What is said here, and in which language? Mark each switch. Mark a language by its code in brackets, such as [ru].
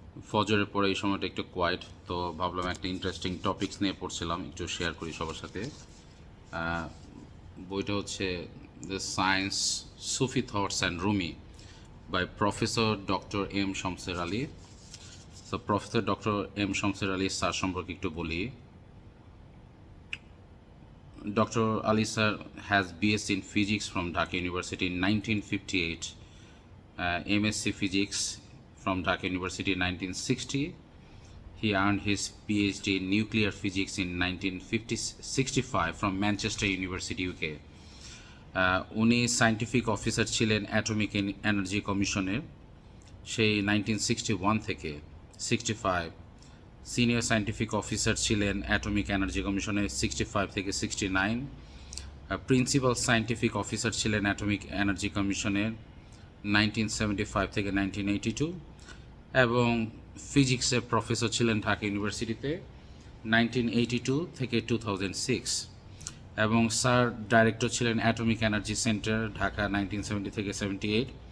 [bn] ফজরের পরে এই সময়টা একটু কোয়াইট, তো ভাবলাম একটা ইন্টারেস্টিং টপিকস নিয়ে পড়ছিলাম, একটু শেয়ার করি সবার সাথে। বইটা হচ্ছে the science Sufi thoughts and Rumi by professor doctor M Shamsher Ali. তো professor doctor M Shamsher Ali sir সম্পর্কে একটু বলি। [en] Dr. Ali sir has BSc in Physics from Dhaka University in 1958, MSc Physics from Dhaka University in 1960. He earned his PhD in Nuclear Physics in 1965 from Manchester University, UK. [bn] উনি scientific officer ছিলেন atomic energy কমিশনের সেই 1961 থেকে 65। Senior scientific officer ছিলেন atomic energy কমিশনের 65 থেকে 69। Principal scientific officer ছিলেন atomic energy কমিশনের 1975 থেকে 1982, এবং ফিজিক্সের প্রফেসর ছিলেন ঢাকা ইউনিভার্সিটিতে 1982 থেকে 2006, এবং স্যার ডাইরেক্টর ছিলেন অ্যাটমিক এনার্জি সেন্টার ঢাকা 1970 থেকে 78।